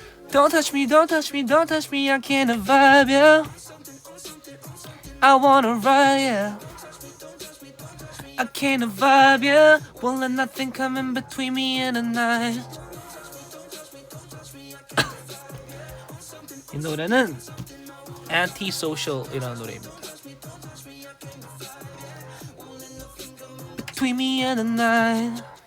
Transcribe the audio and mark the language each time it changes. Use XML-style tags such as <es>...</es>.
<en>Don't touch me, don't touch me, don't touch me, I can't vibe, yeah. I wanna ride, yeah. I can't vibe, yeah. Won't let nothing come in between me and the night.</en> <ko>이 노래는 Antisocial이라는 노래입니다.</ko> <en>Between me and the night.</en>